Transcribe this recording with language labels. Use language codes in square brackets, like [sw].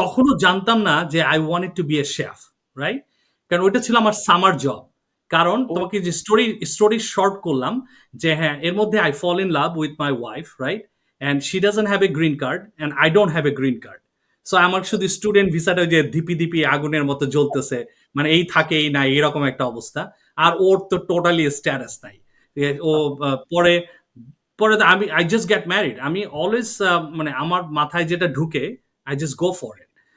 [bn] তখনও জানতাম না যে [en] I wanted to be a chef, right? [bn] কারণ ওইটা ছিল আমার সামার জব। কারণ ও তোমাকে যে স্টোরি শর্ট করলাম, যে হ্যাঁ, এর মধ্যে [en] I fall in love with my wife, right? And she doesn't have a green card and I don't have a green card. [bn] So আমার শুধু স্টুডেন্ট ভিসাটা ওই যে ধিপি আগুনের মতো জ্বলতেছে। মানে এই থাকে এই নাই, এরকম একটা অবস্থা। আর ওর তো টোটালি স্ট্যাটাস নাই। ও পরে পরে আমি [en] I just get married. [bn] আমি অলওয়েজ মানে আমার মাথায় যেটা ঢুকে [en] I just go for it.